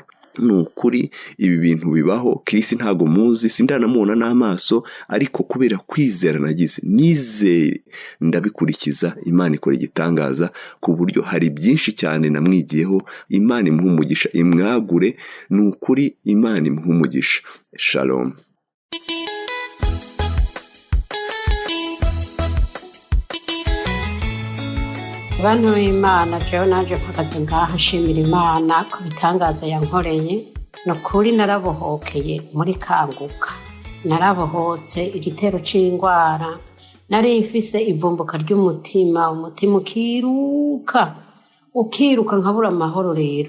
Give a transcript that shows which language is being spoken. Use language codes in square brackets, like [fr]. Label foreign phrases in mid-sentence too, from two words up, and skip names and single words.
[rw] Nukuri ibi bintu bibaho. Chris ntago muzi, sindanamubona n'amaso, ariko kubera kwizera nagize, nizeye ndabikurikiza. Imana ikora igitangaza ku buryo hari byinshi cyane namwigiyeho. Imana imuha umugisha, imwagure. Nukuri Imana imuha umugisha. Shalom. [rn] Bantu b'Imana, jewe naje mpagaze ngaha nshimira Imana ku bitangaza yankoreye. Nukuri narabohokeye muri Kanguka, narabohotse igitero c'indwara nari mfise ivumbuka ry'umutima, umutima ukiruka nkabura amahoro rero.